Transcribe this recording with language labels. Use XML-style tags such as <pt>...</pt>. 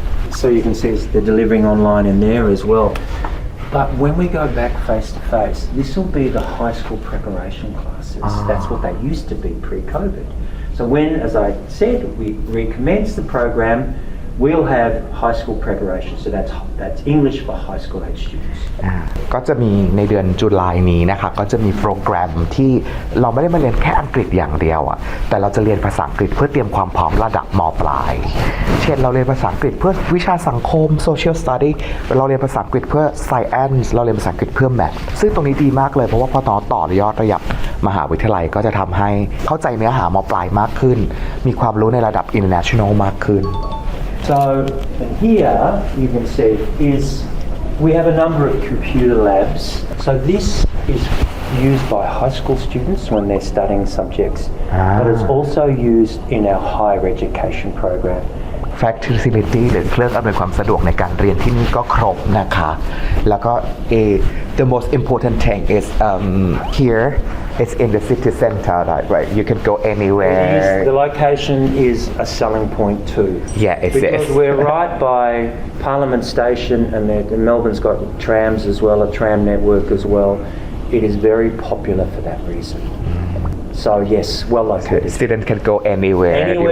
<en>So you can see they're delivering online in there as well. But when we go back face to face, this will be the high school preparation classes. That's what they used to be pre-COVID. So when, as I said, we recommence the program, we'll have high school preparation. So that's English for high school age students.</en> <th>ก็จะมีในเดือนตุลานี้นะครับก็จะมีโปรแกรมที่เราไม่ได้มาเรียนแค่อังกฤษอย่างเดียวแต่เราจะเรียนภาษาอังกฤษเพื่อเตรียมความพร้อมระดับม. ปลายเช่นเราเรียนภาษาอังกฤษเพื่อวิชาสังคม social study เราเรียนภาษาอังกฤษเพื่อ science เราเรียนภาษาอังกฤษเพื่อ math ซึ่งตรงนี้ดีมากเลยเพราะว่าพอต่อยอดระดับมหาวิทยาลัยก็จะทำให้เข้าใจเนื้อหาม. ปลายมากขึ้นมีความรู้ในระดับ international มากขึ้น</th> <en>So here you can see is we have a number of computer labs. So this is used by high school students when they're studying subjects, but it's also used in our higher education program. Facility</en> <th>หรือเครื่องอำนวยความสะดวกในการเรียนที่นี่ก็ครบนะคะแล้วก็</th> <en>the most important thing is here it's in the city center right you can go anywhere the location is a selling point too because we're right by Parliament Station and Melbourne's got trams as well a tram network as well it is very popular for that reason So yes, well located. Students can go anywhere</en>